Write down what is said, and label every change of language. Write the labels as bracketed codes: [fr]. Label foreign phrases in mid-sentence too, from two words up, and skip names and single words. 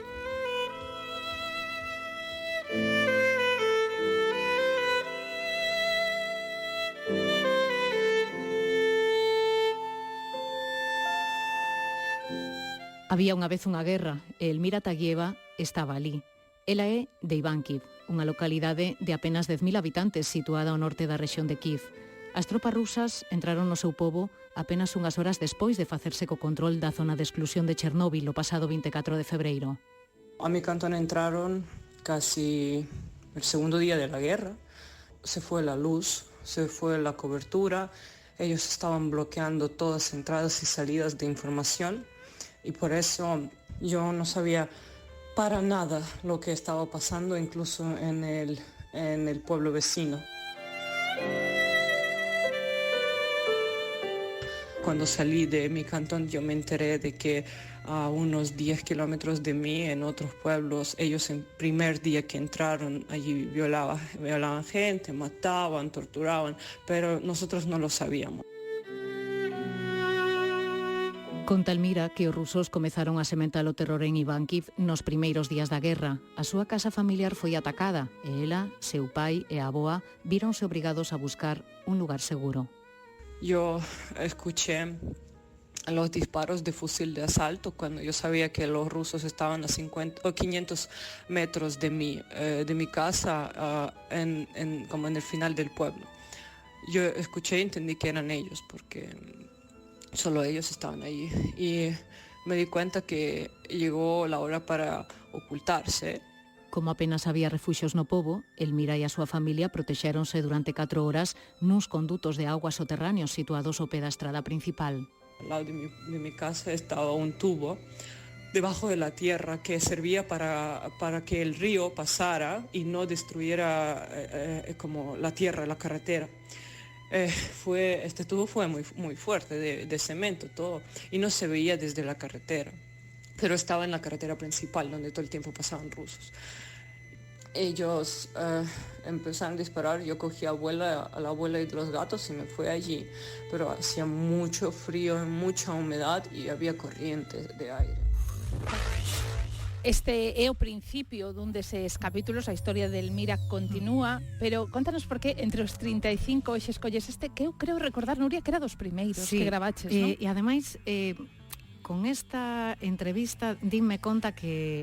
[gl] Había unha vez unha guerra e Elmira Taguieva estaba ali. Ela é de Ivánkiv, unha localidade de apenas 10.000 habitantes situada ao norte da rexión de Kiev. As tropas rusas entraron no seu pobo apenas unhas horas despois de facerse co control da zona de exclusión de Chernóbil o pasado 24 de febreiro. [es] A mi cantón entraron casi el segundo día de la guerra. Se fue la luz, se fue la cobertura. Ellos estaban bloqueando todas entradas y salidas de información y por eso yo no sabía para nada lo que estaba pasando, incluso en el pueblo vecino. Cuando salí de mi cantón yo me enteré de que a unos 10 kilómetros de mí, en otros pueblos, ellos el primer día que entraron allí violaban gente, mataban, torturaban, pero nosotros no lo sabíamos. [gl] Conta Elmira que os rusos comezaron a sementar o terror en Ivánkiv nos primeiros días da guerra. A súa casa familiar foi atacada e ela, seu pai e a avoa víronse obrigados a buscar un lugar seguro. [es] Yo escuché los disparos de fusil de asalto cuando yo sabía que los rusos estaban a 500 metros de mi casa, como en el final del pueblo. Yo escuché y entendí que eran ellos porque solo ellos estaban allí y me di cuenta que llegó la hora para ocultarse. [gl] Como apenas había refuxios no pobo, Elmira e a súa familia protexéronse durante 4 horas nuns condutos de auga soterráneos situados ao pé da estrada principal. [es] Al lado de mi casa estaba un tubo debajo de la tierra que servía para que el río pasara y no destruyera como la tierra, la carretera. Este tubo fue muy fuerte, de cemento todo, y no se veía desde la carretera, pero estaba en la carretera principal donde todo el tiempo pasaban rusos. Ellos empezaron a disparar, yo cogí a la abuela y los gatos y me fui allí, pero hacía mucho frío, mucha humedad y había corrientes de aire. [gl] Este é o principio dun deses capítulos, a historia de Elmira continúa, pero contanos por que entre os 35 hoxe escolles este, que eu creo recordar, Nuria, que era dos primeiros que gravaches, non? E ademais, con esta entrevista, dime conta que